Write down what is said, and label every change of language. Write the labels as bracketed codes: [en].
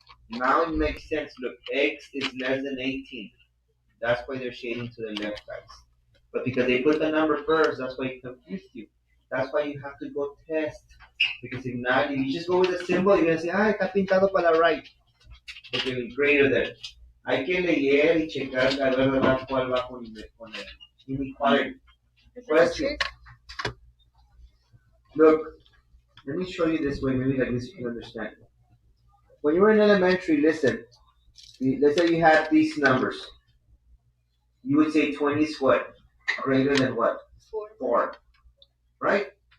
[en] Now it makes sense. Look, X is less than 18. That's why they're shading to the left, guys. But because they put the number first, that's why it confused you. That's why you have to go test. Because if not, if you just go with the symbol, you're going to say, [es] está pintado para la [en] right. [es] Porque [en] it's greater than. [es] Hay que leer y checar a ver cuál va con el inequality. [en] Question. Look, let me show you this way, maybe like this you can understand. When you were in elementary, listen, let's say you had these numbers. You would say 20 is what? Greater than what? 4. Right?